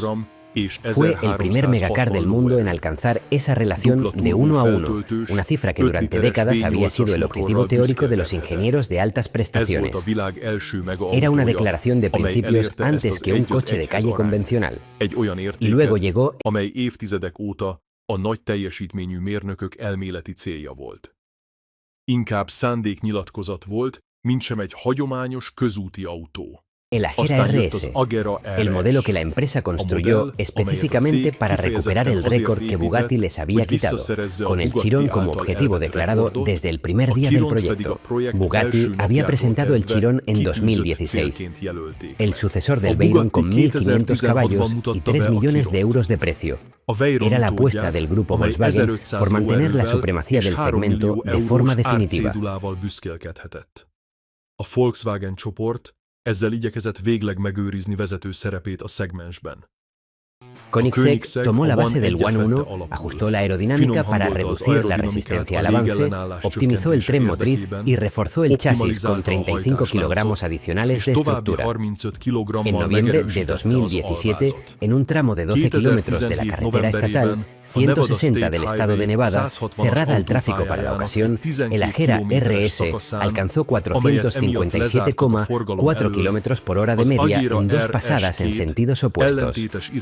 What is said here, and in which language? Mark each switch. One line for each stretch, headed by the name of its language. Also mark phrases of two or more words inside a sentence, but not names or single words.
Spanish: Fue el primer megacar del mundo en alcanzar esa relación de 1 a 1, una cifra que durante décadas había sido el objetivo teórico de los ingenieros de altas prestaciones. Era una declaración de principios antes que un coche de calle convencional. Y luego llegó
Hungarian: amely évtizedek óta a nagy teljesítményű mérnökök elméleti célja volt. Inkább szándéknyilatkozat volt, mintsem egy hagyományos közúti autó.
Spanish: el Agera RS, el modelo que la empresa construyó específicamente para recuperar el récord que Bugatti les había quitado, con el Chiron como objetivo declarado desde el primer día del proyecto. Bugatti había presentado el Chiron en 2016, el sucesor del Veyron con 1.500 caballos y 3 millones de euros de precio. Era la apuesta del grupo Volkswagen por mantener la supremacía del segmento de forma definitiva.
Hungarian: A Volkswagen csoport ezzel igyekezett végleg megőrizni vezető szerepét a szegmensben.
Spanish: Koenigsegg tomó la base del One 1, ajustó la aerodinámica para reducir la resistencia al avance, optimizó el tren motriz y reforzó el chasis con 35 kilogramos adicionales de estructura. En noviembre de 2017, en un tramo de 12 kilómetros de la carretera estatal 160 del estado de Nevada, cerrada al tráfico para la ocasión, el Agera RS alcanzó 457,4 kilómetros por hora de media en 2 pasadas en sentidos opuestos.